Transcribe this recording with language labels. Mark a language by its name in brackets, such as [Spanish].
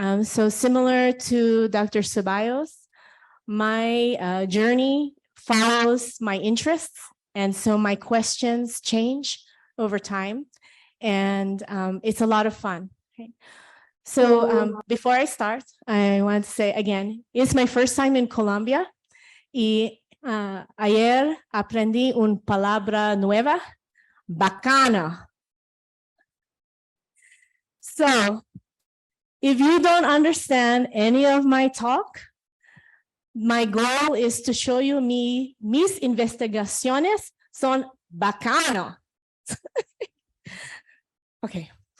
[English] So similar to Dr. Ceballos, my journey follows my interests. And so my questions change over time. And it's a lot of fun. Okay. So before I start, I want to say again, it's my first time in Colombia. [Spanish] Y ayer aprendí una palabra nueva, bacana. [English] So if you don't understand any of my talk, my goal is to show you [Spanish] mis investigaciones son bacano. [English] Okay.